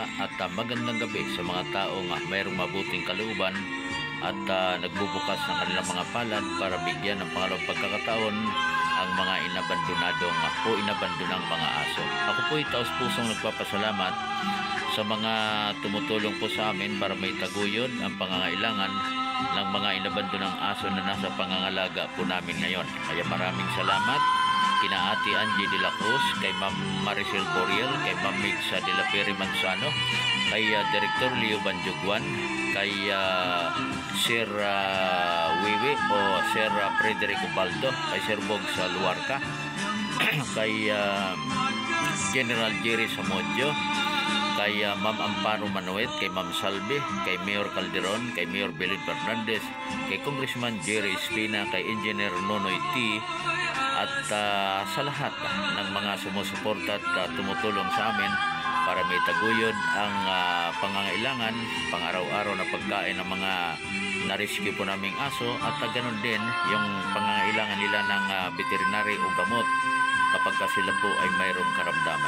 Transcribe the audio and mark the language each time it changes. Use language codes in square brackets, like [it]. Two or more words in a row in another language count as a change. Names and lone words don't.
[tl] At magandang gabi sa mga taong mayroong mabuting kalooban at nagbubukas ng kanilang mga palad para bigyan ng pangalawang pagkakataon ang mga inabandonang mga aso. Ako po taos pusong nagpapasalamat sa mga tumutulong po sa amin para may taguyod ang pangangailangan ng mga inabandonang aso na nasa pangangalaga po namin ngayon. Kaya maraming salamat kina Ate Angie de la Cruz, kay Ma'am Maricel Boriel, kay Ma'am Migsa de la Peri Manzano, kay Director Leo Banjugwan, kay Sir Wiwi o Sir Frederico Baldo, kay Sir Bog sa Luarca, kay General Jerry Samodjo, kay Ma'am Amparo Manuet, kay Ma'am Salve, kay Mayor Calderon, kay Mayor Belid Fernandez, kay Congressman Jerry Espina, kay Engineer Nonoy T, at sa lahat ng mga sumusuporta at tumutulong sa amin para may taguyod ang pangangailangan pang-araw-araw na pagkain ng mga na-rescue po naming aso, at ganun din yung pangangailangan nila ng veterinary o gamot kapag sila po ay mayroong karamdaman.